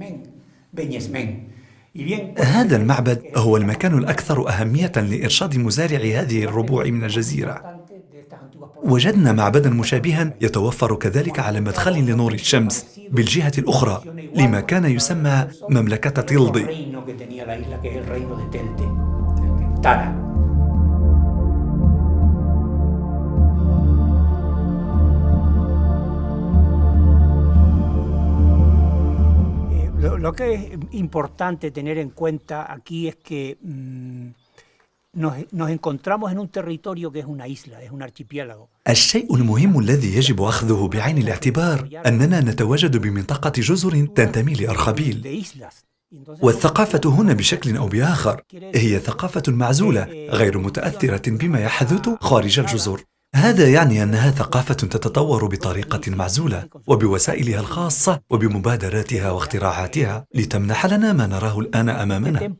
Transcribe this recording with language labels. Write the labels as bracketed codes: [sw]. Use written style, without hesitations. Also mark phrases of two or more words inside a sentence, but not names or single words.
[ar] هذا المعبد هو المكان الأكثر أهمية لإرشاد مزارعي هذه الربوع من الجزيرة. وجدنا معبدا مشابها يتوفر كذلك على مدخل لنور الشمس بالجهة الأخرى لما كان يسمى مملكة تيلدي. [es] Lo que es importante tener en cuenta aquí es que nos encontramos en un territorio que es una isla, es un archipiélago. [ar] الشيء المهم الذي يجب أخذه بعين الاعتبار أننا نتواجد بمنطقة جزر تنتمي لأرخبيل، والثقافة هنا بشكل أو بآخر هي ثقافة معزولة غير متأثرة بما يحدث خارج الجزر. هذا يعني أنها ثقافة تتطور بطريقة معزولة وبوسائلها الخاصة وبمبادراتها واختراعاتها لتمنح لنا ما نراه الآن أمامنا.